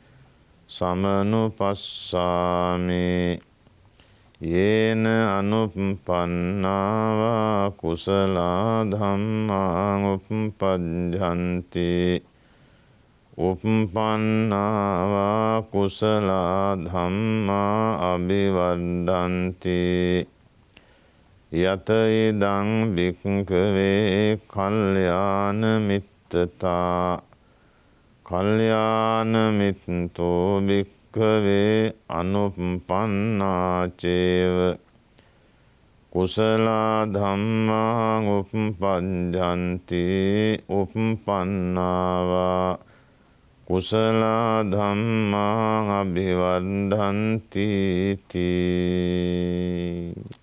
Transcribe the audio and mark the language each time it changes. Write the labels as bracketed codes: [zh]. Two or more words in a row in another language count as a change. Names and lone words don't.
[pi] සමනුපස්සාමි යේන අනුප්පන්නාවා කුසලා ධම්මා උප්පජ්ජන්ති උප්පන්නාවා කුසලා ධම්මා අභිවර්ධන්ති යත ඉදං භික්ඛවේ කල්යාණ මිත්තතා කල්යාණ මිත්තෝ භික්ඛවේ අනුප්පන්නාචේව කුසලා ධම්මා උප්පජ්ජන්ති උප්පන්නාවා කුසලා ධම්මා අභිවර්ධන්ති තී.